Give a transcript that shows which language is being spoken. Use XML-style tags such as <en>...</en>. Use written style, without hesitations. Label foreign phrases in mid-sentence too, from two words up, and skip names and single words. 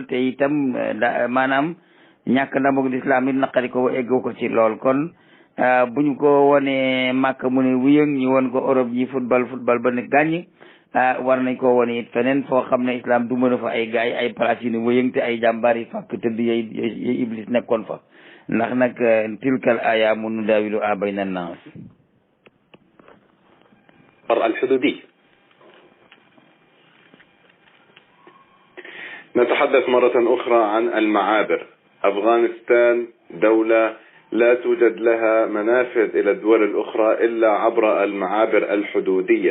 <wo>te itam maanaam ñàkk ndamug islam it naqari ko eggoo ko ci lool kon bu ñu ko wonee Màkka mu ne wuyëng ñu won ko Europe ñi football ba ne gàññ war nañ ko wone it feneen foo xam ne islam du mën a fa ay gaay ay place yu ne wuyëng te ay jàmbaar yi fàkk tëdd yay iblis nekkoon fa ndax nag</wo> <ar>تلك الأيام نداولها بين الناس. الحدودي نتحدث مرة أخرى عن المعابر. أفغانستان دولة لا توجد لها منافذ إلى الدول الأخرى إلا عبر المعابر الحدودية.</ar>